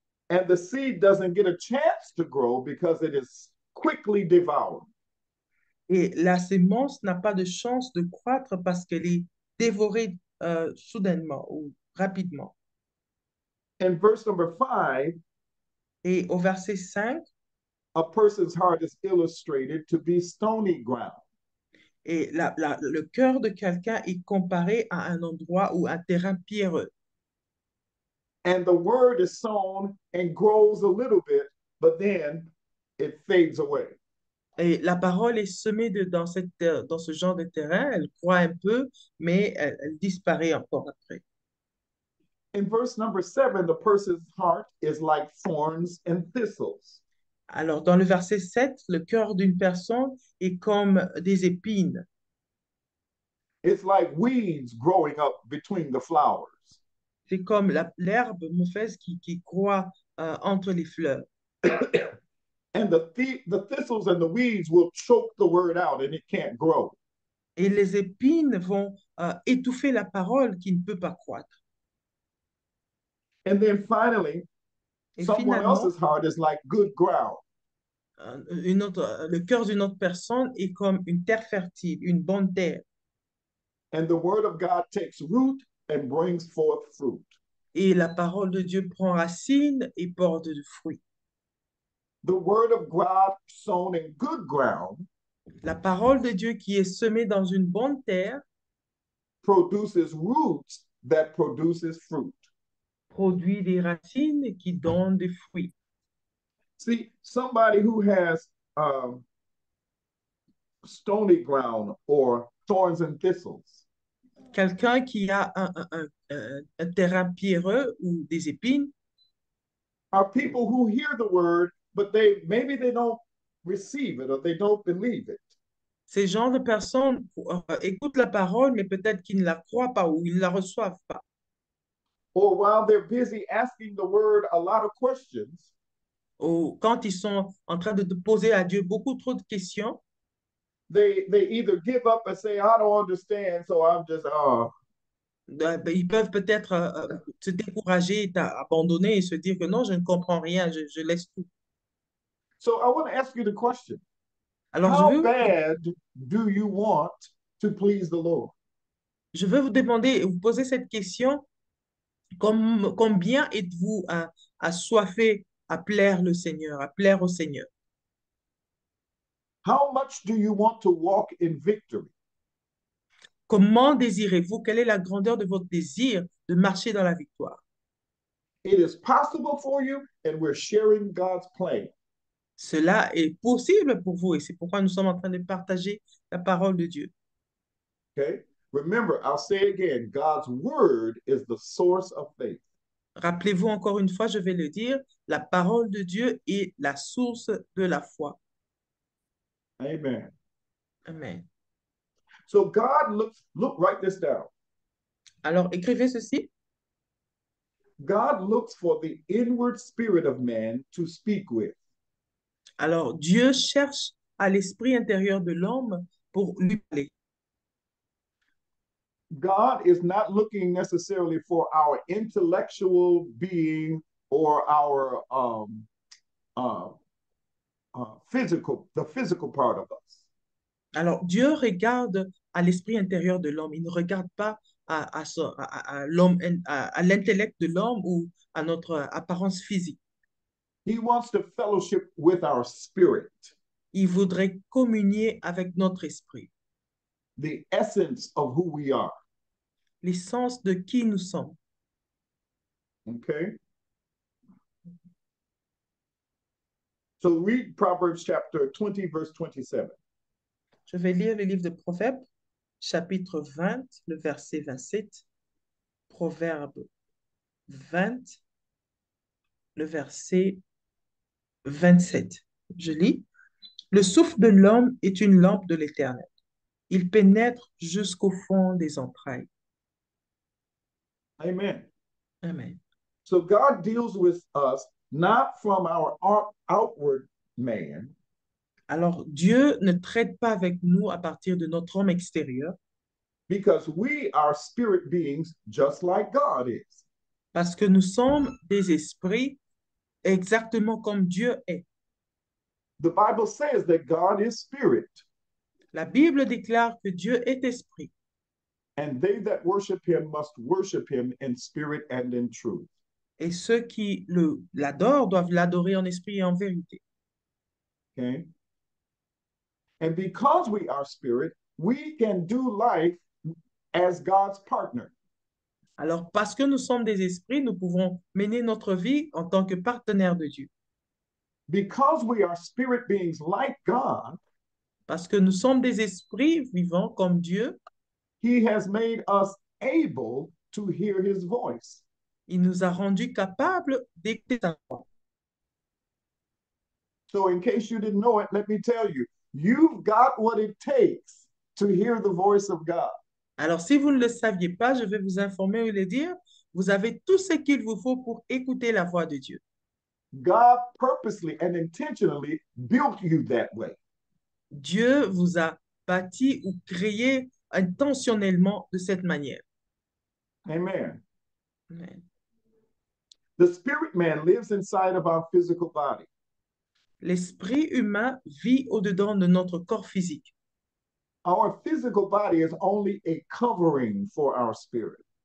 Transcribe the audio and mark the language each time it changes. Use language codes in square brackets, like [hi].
[en] And the seed doesn't get a chance to grow because it is quickly devoured. [fr] Et la sémence n'a pas de chance de croître parce qu'elle est dévorée soudainement ou rapidement. [en] In verse number 5, [fr] Et au verset 5, [en] a person's heart is illustrated to be stony ground. [fr] et le cœur de quelqu'un est comparé à un endroit ou un terrain pierreux. [en] And the word is sown and grows a little bit, but then it fades away. [fr] Et la parole est semée dans ce genre de terrain, elle croît un peu, mais elle disparaît encore après. [en] In verse number 7, the person's heart is like thorns and thistles. [fr] Alors, dans le verset 7, le cœur d'une personne est comme des épines. [en] It's like weeds growing up between the flowers. [fr] C'est comme l'herbe mauvaise qui croît entre les fleurs. [en] And the thistles and the weeds will choke the word out and it can't grow. [fr] Et les épines vont étouffer la parole qui ne peut pas croître. [en] And then finally, [fr] Et [en] someone [fr] finalement, [en] else's heart is like good ground. [fr] le cœur d'une autre personne est comme une terre fertile, une bonne terre. [en] And the word of God takes root and brings forth fruit. [fr] Et la parole de Dieu prend racine et porte du fruit. [en] The word of God sown in good ground [fr] La parole de Dieu qui est semée dans une bonne terre [en] produces roots that produces fruit. [fr] produit des racines qui donnent des fruits. [en] See, somebody who has stony ground or thorns and thistles [fr] Quelqu'un qui a un terrain pierreux ou des épines [en] are people who hear the word, but maybe they don't receive it or they don't believe it. [fr] Ces genres de personnes écoutent la parole, mais peut-être qu'ils ne la croient pas ou ils ne la reçoivent pas. [en] Or while they're busy asking the word a lot of questions, [fr] Ou quand ils sont en train de poser à Dieu beaucoup trop de questions, [en] they either give up and say, I don't understand, so I'm just, oh. [fr] ben, ils peuvent peut-être se décourager, abandonner et se dire que non, je ne comprends rien, je laisse tout. [en] So I want to ask you the question. [fr] Alors, [en] How bad do you want to please the Lord? [fr] je veux vous demander, vous poser cette question, combien êtes-vous assoiffé à plaire le Seigneur, à plaire au Seigneur? [en] How much do you want to walk in victory? [fr] Comment désirez-vous? Quelle est la grandeur de votre désir de marcher dans la victoire? [en] It is possible for you, and we're sharing God's plan. [fr] Cela est possible pour vous et c'est pourquoi nous sommes en train de partager la parole de Dieu. [en] Okay? Remember, I'll say again, God's word is the source of faith. [fr] Rappelez-vous encore une fois, je vais le dire, la parole de Dieu est la source de la foi. [en] Amen. [fr] Amen. [en] So God look, write this down. [fr] Alors, écrivez ceci. [en] God looks for the inward spirit of man to speak with. [fr] Alors, Dieu cherche à l'esprit intérieur de l'homme pour lui parler. [en] God is not looking necessarily for our intellectual being or our uh, the physical part of us. [fr] Alors, Dieu regarde à l'esprit intérieur de l'homme. Il ne regarde pas à l'homme, à l'intellect de l'homme ou à notre apparence physique. [en] He wants to fellowship with our spirit, [fr] Il voudrait communier avec notre esprit, [en] the essence of who we are. [fr] l'essence de qui nous sommes. [en] Okay? So read Proverbs chapter 20, verse 27. [fr] Je vais lire le livre de Proverbes, chapitre 20, le verset 27. Proverbe 20, le verset 27. Je lis. Le souffle de l'homme est une lampe de l'Éternel. Il pénètre jusqu'au fond des entrailles. Amen. [en] Amen. So God deals with us not from our outward man, [fr] Alors, Dieu ne traite pas avec nous à partir de notre homme extérieur [en] because we are spirit beings just like God is. [fr] parce que nous sommes des esprits exactement comme Dieu est. [en] The Bible says that God is spirit, [fr] La Bible déclare que Dieu est esprit [en] and they that worship him must worship him in spirit and in truth. [fr] et ceux qui l'adorent doivent l'adorer en esprit et en vérité. [en] Okay? And because we are spirit, we can do life as God's partner. [fr] Alors, parce que nous sommes des esprits, nous pouvons mener notre vie en tant que partenaires de Dieu. [en] Because we are spirit beings like God, [fr] Parce que nous sommes des esprits vivants comme Dieu, [en] he has made us able to hear his voice. [fr] il nous a rendus capables d'écouter sa voix. [en] So, in case you didn't know it, let me tell you, you've got what it takes to hear the voice of God. [fr] Alors, si vous ne le saviez pas, je vais vous informer et le dire, vous avez tout ce qu'il vous faut pour écouter la voix de Dieu. [en] God purposely and intentionally built you that way. [fr] Dieu vous a bâti ou créé intentionnellement de cette manière. [en] Amen. [fr] Amen. [en] The spirit man lives inside of our physical body. [fr] L'esprit humain vit au-dedans de notre corps physique. [en] Our physical body is only a covering for our spirit.